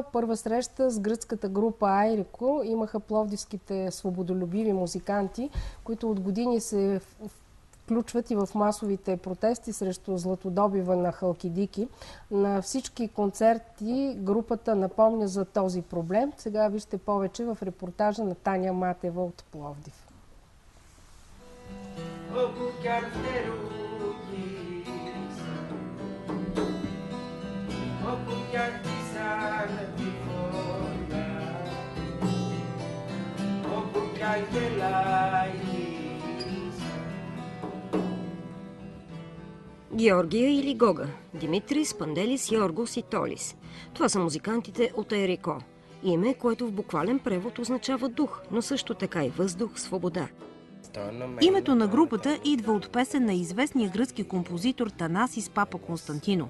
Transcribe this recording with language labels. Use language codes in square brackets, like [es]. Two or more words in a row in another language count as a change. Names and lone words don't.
[bg] Първа среща с гръцката група Айрико имаха пловдивските свободолюбиви музиканти, които от години се включват и в масовите протести срещу златодобива на Халкидики. На всички концерти групата напомня за този проблем. Сега вижте повече в репортажа на Таня Матева от Пловдив. [el] Όπου κι αν φτερούγεις, όπου κι αν χτίσανε τη φωλιά, όπου κι αν γελάγεις. [bg] Георгия или Гога, Димитрис, Панделис, Йоргос и Толис. Това са музикантите от Айрико. Име, което в буквален превод означава дух, но също така и въздух, свобода. Името на групата идва от песен на известния гръцки композитор Танасис Папа Константино.